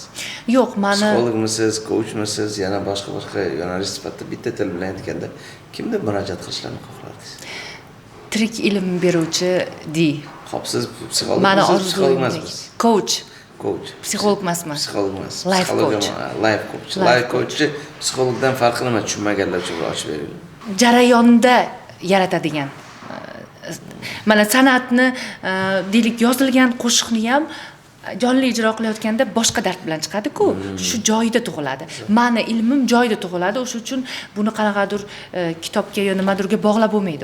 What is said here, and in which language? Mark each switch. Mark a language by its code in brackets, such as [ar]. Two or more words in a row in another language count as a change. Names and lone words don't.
[uz] Yo'q, meni psixologmisiz, coachmisiz, yana boshqa yo'nalish sifatida bitta til bilan aytganda kimga murojaat qilishlarni xohlardingiz? Tirik ilm beruvchi di. Xo'p, siz psixolog Meni emasmisiz? Coach. Coach. Psixolog emasman. Psixolog emas. [en] Life coach. Life coach. Life coach [uz] psixologdan farqi nima? Tushunmaganlar uchun ochib beringlar. Jarayonda yaratadigan. Mana san'atni deylik yozilgan qo'shiqni ham jonli ijro qilayotganda boshqa dard bilan chiqadi-ku. Shu joyida tug'iladi. Mani ilmim joyida tug'iladi. O'sha uchun buni qanaqadir kitobga yo nimadirga bog'lab bo'lmaydi.